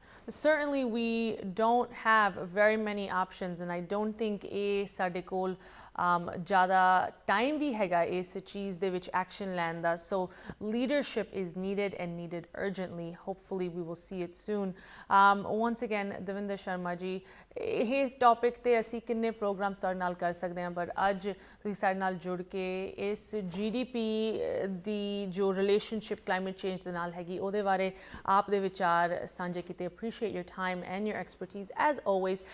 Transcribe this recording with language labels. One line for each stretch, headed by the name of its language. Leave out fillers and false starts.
English: Certainly, we don't have very many options, and I don't think
Punjabi: ਸਾਡੇ ਕੋਲ ज़्यादा time भी हैगा इस चीज़ दे विच action ਲੈਣ ਦਾ.
English: So leadership is needed and needed urgently. Hopefully we will see it soon.
Punjabi: Once again, Devinder Sharma ji, ਇਹ topic ਤੇ ਅਸੀਂ ਕਿੰਨੇ programs ਤੁਹਾਡੇ ਨਾਲ ਕਰ ਸਕਦੇ ਹਾਂ, but ਅੱਜ ਤੁਸੀਂ ਸਾਡੇ ਨਾਲ ਜੁੜ ਕੇ ਇਸ GDP ਦੀ ਜੋ relationship climate change ਦੇ ਨਾਲ ਹੈਗੀ ਉਹਦੇ ਬਾਰੇ ਆਪ ਦੇ ਵਿਚਾਰ ਸਾਂਝੇ ਕੀਤੇ.
English: Appreciate your time and your expertise as always.